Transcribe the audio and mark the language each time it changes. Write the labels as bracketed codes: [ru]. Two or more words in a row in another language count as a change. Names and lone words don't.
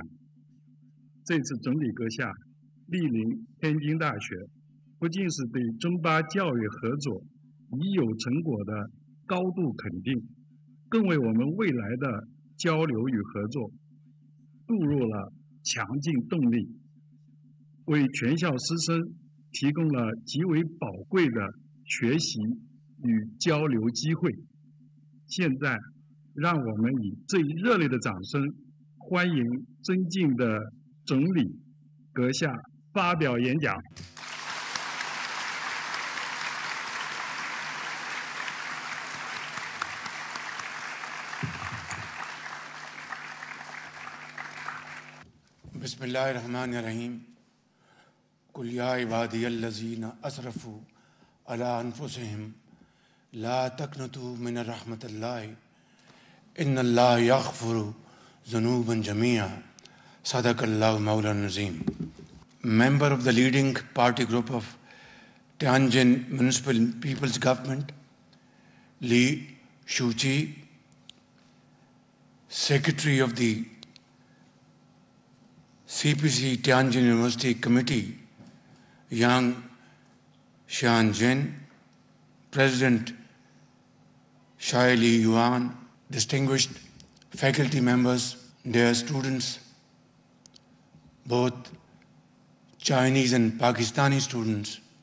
[zh] 这次总理阁下莅临天津大学，不仅是对中巴教育合作已有成果的高度肯定，更为我们未来的交流与合作注入了强劲动力，为全校师生提供了极为宝贵的学习与交流机会。现在，让我们以最热烈的掌声欢迎尊敬的总理阁下发表演讲。 [ar] بسم الله الرحمن الرحيم قل يا عبادي الذين أسرفوا على أنفسهم لا تقنطوا من رحمة الله إن الله يغفر الذنوب جميعا صدق الله مولانا العظيم. [en] Member of the leading party group of Tianjin Municipal People's Government, Li Shuqi, Secretary of the CPC Tianjin University Committee, Yang Xianjin, President Shai Li Yuan, distinguished faculty members, dear students, both Chinese and Pakistani students,